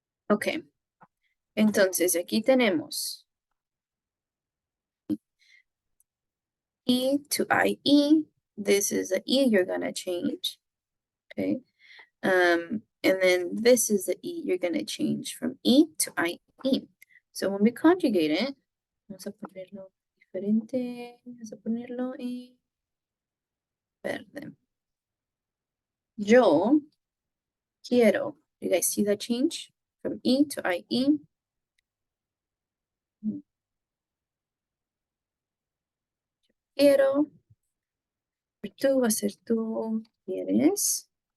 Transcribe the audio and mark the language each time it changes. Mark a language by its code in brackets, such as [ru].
[en] Ok, [es] entonces aquí tenemos [en] E to IE. This is the E you're gonna change. Okay. And then this is the E. You're going to change from E to IE. So when we conjugate it, [es] vamos a ponerlo diferente. Vamos a ponerlo en verde. Yo quiero. [en] You guys see that change? From E to IE. [es] Quiero. Tú va a ser tú quieres.